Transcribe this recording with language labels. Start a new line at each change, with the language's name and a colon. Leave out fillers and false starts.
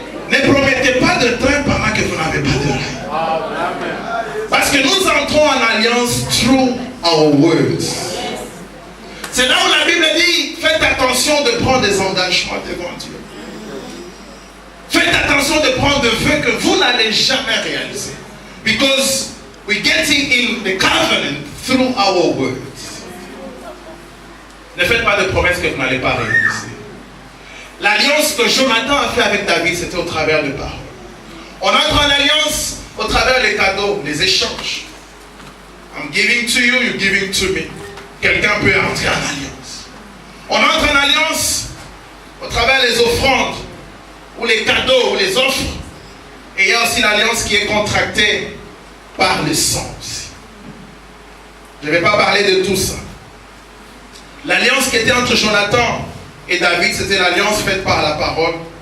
French: Ne promettez pas de train pendant que vous n'avez pas de rails. Parce que nous entrons en alliance
English: through our words.
French: C'est là où la Bible dit, faites attention de prendre des engagements devant Dieu. Faites attention de prendre des vœux que vous n'allez jamais réaliser.
English: Because we're getting in the covenant through our words.
French: Ne faites pas de promesses que vous n'allez pas réaliser. L'alliance que Jonathan a fait avec David, c'était au travers de paroles. On entre en alliance au travers des cadeaux, les échanges.
English: I'm giving to you, you're giving to me.
French: Quelqu'un peut entrer en alliance. On entre en alliance au travers des offrandes, ou les cadeaux, ou les offres. Et il y a aussi l'alliance qui est contractée par le sang aussi. Je ne vais pas parler de tout ça. L'alliance qui était entre Jonathan et David, c'était l'alliance faite par la parole.